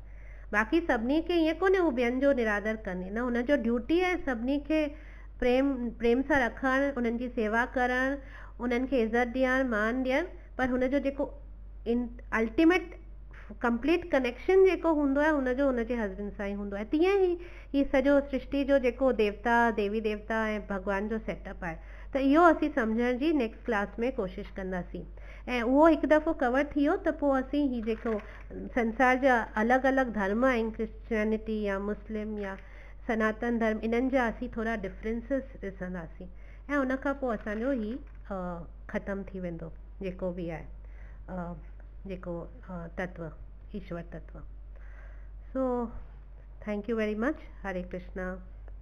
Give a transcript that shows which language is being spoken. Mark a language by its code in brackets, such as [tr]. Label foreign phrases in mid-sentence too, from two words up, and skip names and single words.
[sd] बाक़ी सभिनी खे ईअं कोन्हे हू ॿियनि जो निरादर कंदी न, हुनजो ड्यूटी आहे सभिनी खे प्रेम सां रखणु, उन्हनि जी सेवा करणु, उन्हनि खे इज़त ॾियणु, मान ॾियणु, पर हुनजो जेको [en] ultimate complete connection [sd] जेको हूंदो आहे हुनजो हुनजे हस्बैंड सां ई हूंदो आहे। तीअं ई ही सॼो सृष्टि जो जेको देवता देवी देवता ऐं भॻवान जो सेटअप आहे, त इहो असीं सम्झण जी [en] next class [sd] में कोशिशि कंदासीं। ऐं उहो हिकु दफ़ो कवर थी वियो त पोइ असीं ही जेको संसार जा अलॻि अलॻि धर्म आहिनि, क्रिश्चियनिटी या मुस्लिम या सनातन धर्म, इन्हनि जा असीं थोरा डिफरेंसिस ॾिसंदासीं ऐं उन खां पोइ असांजो ही ख़तमु थी वेंदो जेको बि आहे जेको तत्व, ईश्वर तत्व। [en] so thank you very much. हरे कृष्णा।